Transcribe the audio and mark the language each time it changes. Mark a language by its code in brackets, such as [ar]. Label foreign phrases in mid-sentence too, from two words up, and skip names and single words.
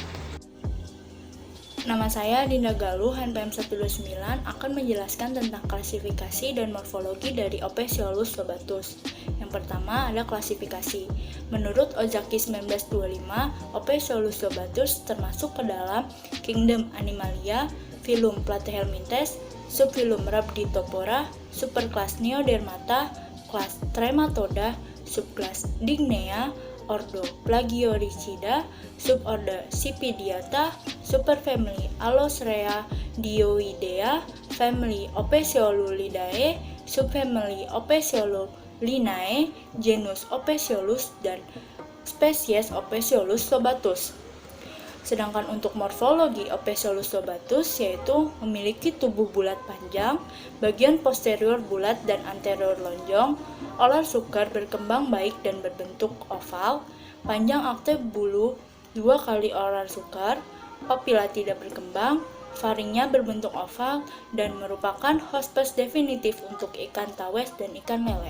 [id] Nama saya Dinda Galuh, NPM 129, akan menjelaskan tentang klasifikasi dan morfologi dari Ophiolus lobatus. Yang pertama ada klasifikasi. Menurut Ozaki 1925, Ophiolus lobatus termasuk ke dalam Kingdom Animalia, Phylum Platyhelminthes, Subphylum Rhabditopora, Superkelas Neodermata, kelas Trematoda, subkelas Dignea, Ordo Plagiauricida, suborder Scipidiata, superfamily Allosrea Dioidea, family Ophiolulidae, subfamily Ophiolinae, genus Ophiolus, dan spesies Ophiolus lobatus. Sedangkan untuk morfologi Ophiolus lobatus yaitu memiliki tubuh bulat panjang, bagian posterior bulat dan anterior lonjong, olar sukar berkembang baik dan berbentuk oval, panjang aktif bulu 2 kali olar sukar, papila tidak berkembang, faringnya berbentuk oval, dan merupakan hospes definitif untuk ikan tawes dan ikan lele.